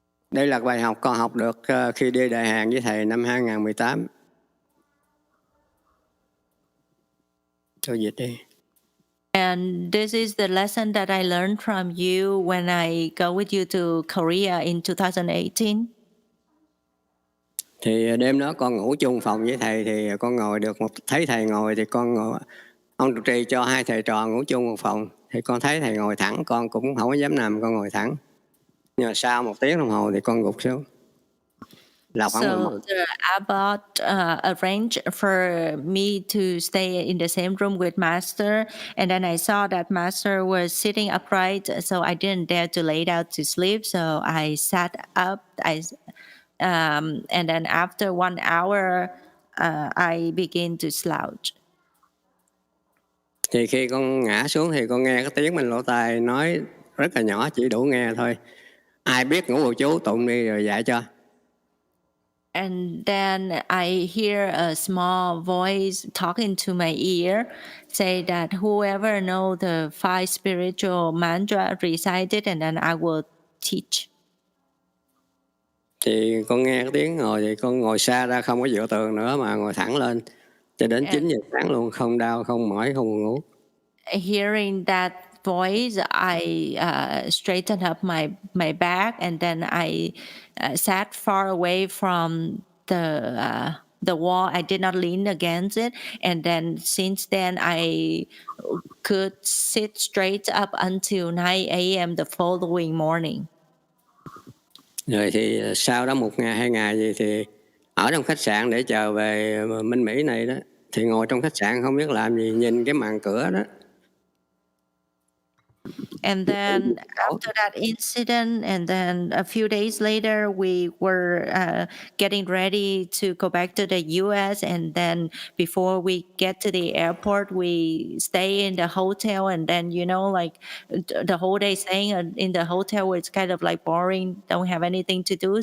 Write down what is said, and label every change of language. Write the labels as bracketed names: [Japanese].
[Vietnamese] Đây là bài học con học được khi đi Đại Hàn với thầy năm 2018. Cho dịch đi. [English] And this is the lesson that I learned from you when I go with you to Korea in 2018. [Vietnamese] Thì đêm đó con ngủ chung phòng với thầy, thì con ngồi được thấy thầy ngồi thì con ngồi, ông trụ trì cho hai thầy trò ngủ chung một phòng, thì con thấy thầy ngồi thẳng, con cũng không có dám nằm, con ngồi thẳng. Nhưng mà sau 1 tiếng đồng hồ thì con gục xuống. [English] So the abbot arranged for me to stay in the same room with Master, and then I saw that Master was sitting upright, so I didn't dare to lay down to sleep, so I sat up. And then after 1 hour, I began to slouch. [Vietnamese] Thì khi con ngã xuống thì con nghe cái tiếng mình lỗ tai nói rất là nhỏ, chỉ đủ nghe thôi. Ai biết ngủ bù chú tụng đi rồi dạy cho. [English] And then I hear a small voice talking to my ear, say that whoever know the 5 spiritual mantra, recite it, and then I will teach. [Vietnamese] Thì con nghe cái tiếng ngồi thì con ngồi xa ra, không có dựa tường nữa mà ngồi thẳng lên cho đến 9 giờ sáng luôn, không đau, không mỏi, không buồn ngủ. [English] Hearing that voice, I straightened up my back, and then I sat far away from the wall. I did not lean against it, and then since then I could sit straight up until 9 a.m. the following morning. [Vietnamese] Rồi thì sau đó 1 ngày 2 ngày gì thì ở trong khách sạn để chờ về Minh Mỹ này đó, thì ngồi trong khách sạn không biết làm gì, nhìn cái màn cửa đó. [English] And then after that incident, and then a few days later, we were getting ready to go back to the U.S. And then before we get to the airport, we stay in the hotel. And then, like the whole day staying in the hotel was kind of like boring, don't have anything to do.